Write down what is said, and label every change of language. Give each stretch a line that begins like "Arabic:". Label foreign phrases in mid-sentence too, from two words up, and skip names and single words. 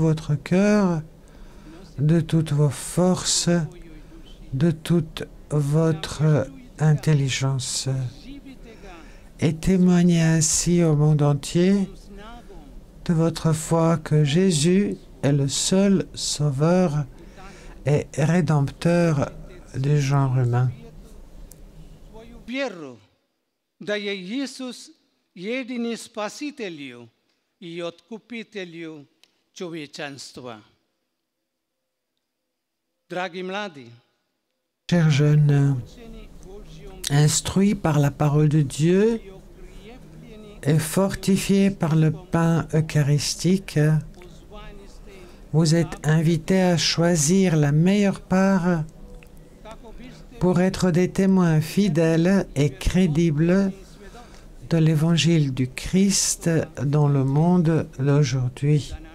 French: votre cœur, de toutes vos forces, de toute votre intelligence, et témoignez ainsi au monde entier de votre foi que Jésus est le seul sauveur et rédempteur du genre humain.
Croatian: da je Isus jedini spasitelju I otkupitelju čovječanstva. Dragi mladi,
French: Chers jeunes, instruits par la parole de Dieu et fortifiés par le pain eucharistique, vous êtes invités à choisir la meilleure part pour être des témoins fidèles et crédibles de l'évangile du Christ dans le monde d'aujourd'hui.